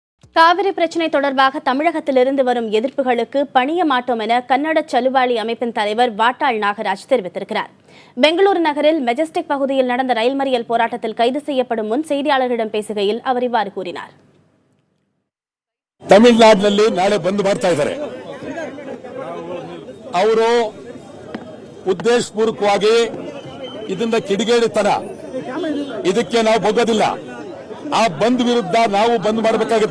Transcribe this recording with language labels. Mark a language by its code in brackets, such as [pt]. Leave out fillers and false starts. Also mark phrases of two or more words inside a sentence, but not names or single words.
[ta] காவிரி பிரச்சினை தொடர்பாக தமிழகத்திலிருந்து வரும் எதிர்ப்புகளுக்கு பணிய மாட்டோம் என கன்னட சலுவாளி அமைப்பின் தலைவர் வாட்டாள் நாகராஜ் தெரிவித்திருக்கிறார். பெங்களூரு நகரில் மெஜஸ்டிக் பகுதியில் நடந்த ரயில் மறியல் போராட்டத்தில் கைது செய்யப்படும் முன் செய்தியாளர்களிடம் பேசுகையில் அவர் இவ்வாறு கூறினார். [kn] ತಮಿಳುನಾಡಿನಲ್ಲಿ ನಾಳೆ ಬಂದ್ ಮಾಡ್ತಾ ಇದ್ದಾರೆ. ಅವರು ಉದ್ದೇಶಪೂರ್ವಕವಾಗಿ ಇದನ್ನ ಕಿಡಿಗೇಡಿತನ, ಇದಕ್ಕೆ ನಾವು ಬಗ್ಗೋದಿಲ್ಲ. ಆ ಬಂದ್ ವಿರುದ್ಧ ನಾವು ಬಂದ್ ಮಾಡಬೇಕಾಗುತ್ತೆ.